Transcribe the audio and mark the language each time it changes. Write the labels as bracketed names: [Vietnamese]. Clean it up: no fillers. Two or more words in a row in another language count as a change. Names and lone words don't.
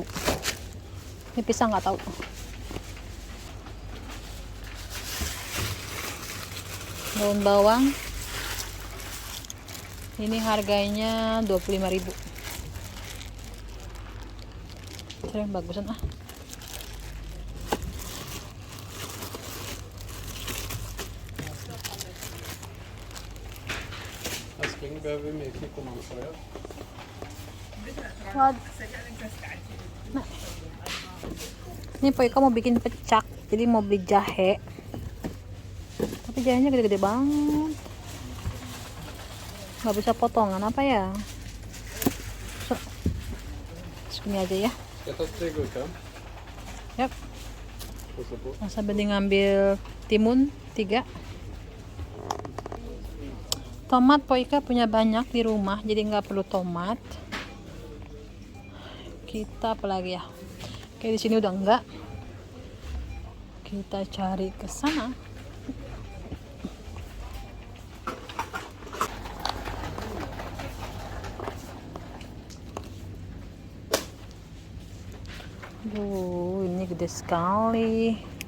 [Indonesian] Ini pisang nggak tahu. Daun bawang ini harganya 25.000. Sering bagusan ah. [Swedish] Älskling, behöver vi mer kikkomansröd? [Indonesian] Nah. Ini Poika mau bikin pecak, jadi mau beli jahe. Tapi jahenya gede-gede banget. Nggak bisa potongan apa ya? Segini aja ya. [Swedish] Ska jag ta 3 gurka? Yap. Passa på. [Indonesian] Masa Bening ngambil timun 3. Tomat Poika punya banyak di rumah, jadi nggak perlu tomat. Kita apa lagi ya? Kayak di sini udah enggak. Kita cari ke sana. Ini gede sekali.